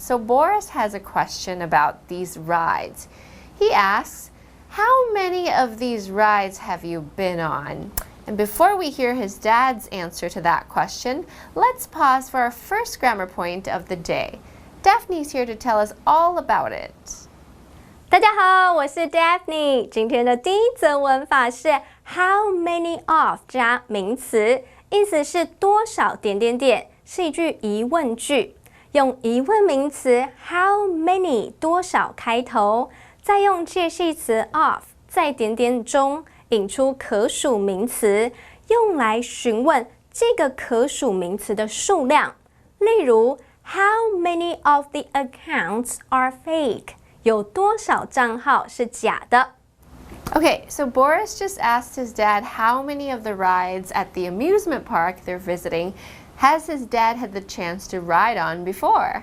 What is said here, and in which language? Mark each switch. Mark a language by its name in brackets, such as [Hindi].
[English] So Boris has a question about these rides. He asks, "How many of these rides have you been on?" And before we hear his dad's answer to that question, let's pause for our first grammar point of the day. Daphne's here to tell us all about it. [Chinese] 大家好，我是 Daphne。今天的第一则文法是 how many of 加名词，意思是多少点点点，是一句疑问句。用疑问名词 how many 多少开头，再用介系词 of 在点点中引出可数名词，用来询问这个可数名词的数量。 [English] 例如 how many of the accounts are fake？ [Chinese] 有多少账号是假的？ [English] Okay, so Boris just asked his dad how many of the rides at the amusement park they're visiting has his dad had the chance to ride on before.